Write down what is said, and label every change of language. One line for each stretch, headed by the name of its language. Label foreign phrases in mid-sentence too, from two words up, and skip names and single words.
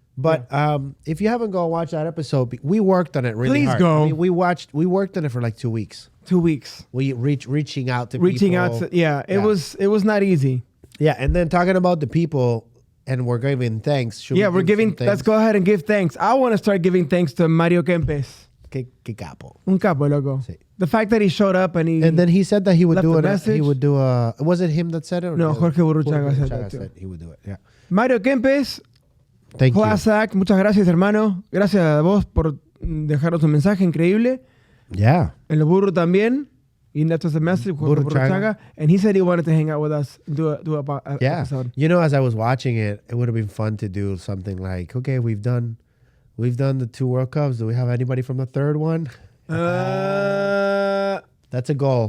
English: But if you haven't gone watch that episode, we worked on it really hard. Please go. I mean, we worked on it for like 2 weeks. 2 weeks. We reaching out to people. It was not easy. Yeah, and then talking about the people, and we're giving thanks. We're giving. Let's go ahead and give thanks. I want to start giving thanks to Mario Kempes.
Spanish: Que capo. Un capo, loco. Sí.
English: The fact that he showed up and then he said that he would do a it. message. He would do a. Was it him that said it? Or no, Jorge Burruchaga said that too. He would do it. Yeah. Mario Kempes. Thank you. Class act.
Spanish: Muchas gracias, hermano. Gracias a vos por dejarnos un mensaje increíble.
English: Yeah.
Spanish: El burro también.
English: He left us a message, Burruchaga, and he said he wanted to hang out with us and do a episode. You know, as I was watching it, it would have been fun to do something like, okay, we've done the 2 World Cups. Do we have anybody from the 3rd one? That's a goal.